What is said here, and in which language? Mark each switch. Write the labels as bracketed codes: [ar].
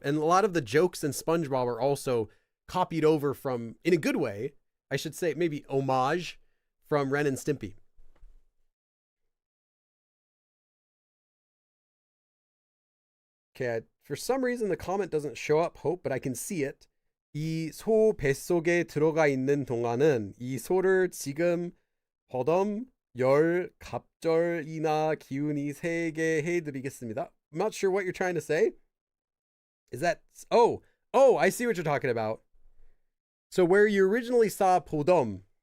[en] And a lot of the jokes in SpongeBob are also copied over from, in a good way, I should say, maybe homage from Ren and Stimpy. Okay, for some reason the comment doesn't show up, Hope, but I can see it. [ko] 이 소 뱃속에 들어가 있는 동안은 이 소를 지금 버덤 열 갑절이나 기운이 세게 해드리겠습니다. [en] I'm not sure what you're trying to say. Is that... Oh, I see what you're talking about. So where you originally saw 보덤.